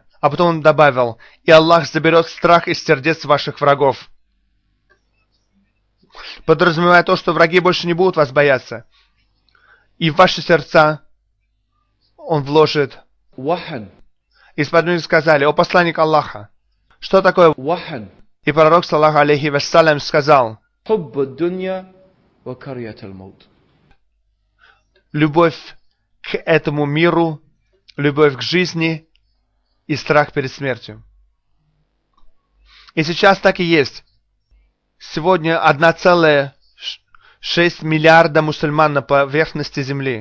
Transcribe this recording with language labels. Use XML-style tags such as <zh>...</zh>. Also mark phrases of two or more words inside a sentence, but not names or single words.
<ru>А потом он добавил: и Аллах заберет страх из сердец ваших врагов. Подразумевая то, что враги больше не будут вас бояться. И в ваши сердца он вложит.</ru> <ar>وحن</ar> <ru>И сподвижники сказали: «О посланник Аллаха, что такое?»</ru> <ar>وحن</ar> <ru>И пророк,</ru> <ar>صلى الله عليه وسلم, сказал: حب الدنيا وكرية الموت.</ar> <ru>любовь к этому миру, любовь к жизни и страх перед смертью. И сейчас так и есть. Сегодня 1,6 миллиарда мусульман на поверхности земли.</ru>